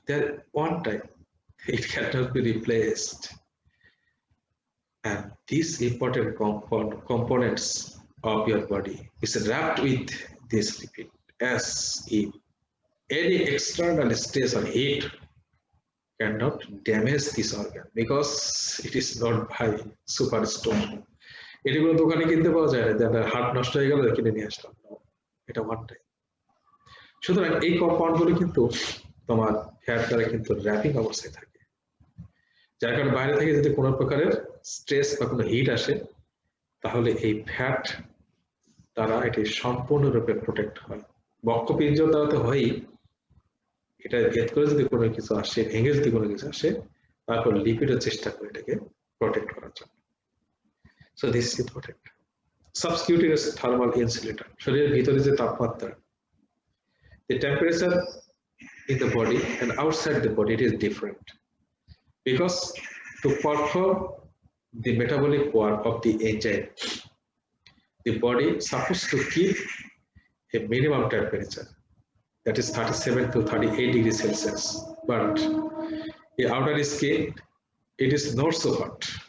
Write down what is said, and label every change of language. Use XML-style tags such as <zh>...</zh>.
<en>There one type. It cannot be replaced, and these important components of your body is wrapped with this lipid, as if any external stress or heat cannot damage this organ, because it is not by superstone.</en> <bn>এটি কোনো দোকানে কিনতে পাওয়া যায় না, যাদের হাত নষ্ট হয়ে গেল কিনে নিয়ে আসলাম, এটা ওয়ান টাইম। সুতরাং এই কম্পাউন্ডগুলো কিন্তু তোমার ফ্যাট দ্বারা কিন্তু র্যাপিং অবস্থায় থাকে, যার কারণে বাইরে থেকে যদি কোনো প্রকারের স্ট্রেস বা কোনো হিট আসে, তাহলে এই ফ্যাট দ্বারা এটি সম্পূর্ণরূপে প্রোটেক্ট হয়। বক্ষপিঞ্জ দ্বারা তো হয়ই, এটা ভেদ করে যদি কোনো কিছু আসে, ভেঙে যদি কোনো কিছু আসে, তারপর লিপিডের চেষ্টা করে এটাকে প্রোটেক্ট করার জন্য।</bn> <en>So this is important. Subcutaneous thermal insulator,</en> <bn>শরীরের ভিতরে যে তাপমাত্রা,</bn> <en>the temperature in the body and outside the body, it is different, because to perform the metabolic work of the enzyme, the body is supposed to keep a minimum temperature, that is 37 to 38 degrees Celsius, but the outer skin, it is not so hot.</en>